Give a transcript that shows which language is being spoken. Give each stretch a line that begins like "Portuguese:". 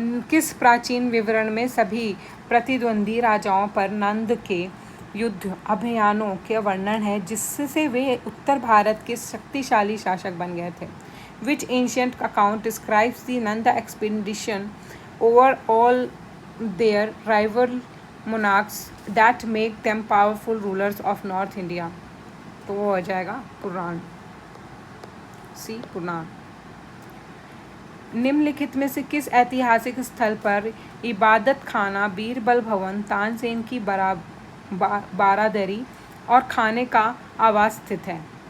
Hindi: किस प्राचीन विवरण में सभी प्रतिद्वंदी राजाओं पर नंद के युद्ध अभियानों के वर्णन है जिससे वे उत्तर भारत के शक्तिशाली शासक बन गए थे?
English: Which ancient account describes the Nanda expedition over all their rival monarchs that make them powerful rulers of North India?
Hindi: तो वो हो जाएगा पुराण, सी पुराण। निम्नलिखित में से किस ऐतिहासिक स्थल पर इबादत खाना, बीरबल भवन, तानसेन की बारादरी और खाने का आवास स्थित है?